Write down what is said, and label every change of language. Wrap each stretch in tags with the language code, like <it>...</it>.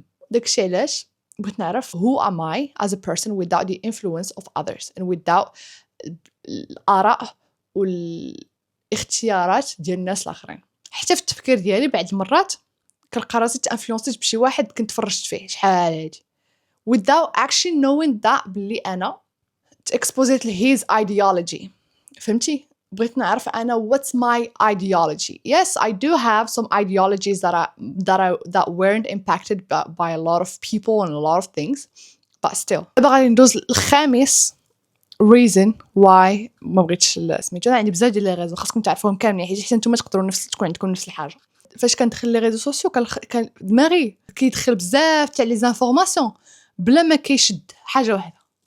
<ar>داكشي علاش بغيت نعرف</ar> <en>who am I as a person without the influence of others and without</en> <ar>الآراء والاختيارات ديال الناس الآخرين. حتى في التفكير ديالي بعض المرات كنلقى راسي تانفلونسيت بشي واحد كنت فرجت فيه شحال هادي</ar> <en>without actually knowing that</en> <ar>بلي أنا</ar> <en>exposed to his ideology.</en> <ar>فهمتي؟ بغيت نعرف أنا</ar> <en>what's my ideology. Yes, I do have some ideologies that weren't impacted by a lot of people and a lot of things, but still.</en> <ar>دابا غادي ندوز الخامس</ar> <en>reason why</en> <ar>ما بغيتش سميتو. انا عندي بزاف ديال لي ريزو خاصكم تعرفوهم كاملين حيت نتوما تقدروا تكون عندكم نفس الحاجه. فاش كندخل لي ريزو سوسيو كان دماغي كيدخل بزاف تاع لي زانفورماسيون بلا ما كيشد حاجه واحده.</ar>